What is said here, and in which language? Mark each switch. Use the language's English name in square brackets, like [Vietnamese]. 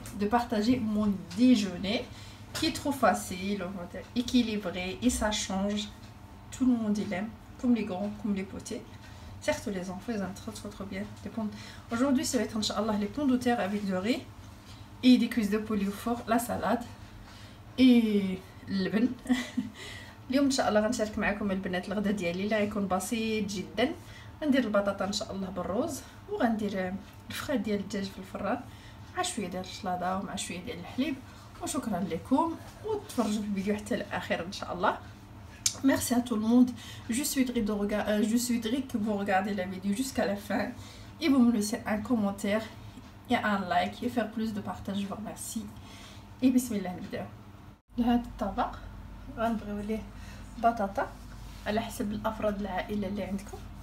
[French] partager mon déjeuner qui est trop facile, équilibré et ça change. Tout le monde il aime, comme les grands, comme les petits. Certes, les enfants ils aiment trop bien les pommes. Aujourd'hui, ça va être Inch'Allah les pommes de terre avec du riz et des cuisses de poulet au four, la salade et اللبن. [Arabic] اليوم ان شاء الله غنشارك معكم البنات الغدا ديالي اللي غيكون بسيط جدا. غندير البطاطا ان شاء الله بالروز وغندير الفخاد ديال الدجاج في الفران مع شويه ديال الشلاضه ومع شويه ديال الحليب. وشكرا لكم وتفرجوا في الفيديو حتى الاخير ان شاء الله. [French] Merci à tout le monde. Je souhaiterais que vous regardez la vidéo jusqu'à la fin et vous me laissez un commentaire et un like et faire plus de partage. Je vous remercie. Et bismillah [Arabic] نبداو. لهذا الطبق غنبغيو ليه بطاطا على حسب الافراد العائله اللي عندكم.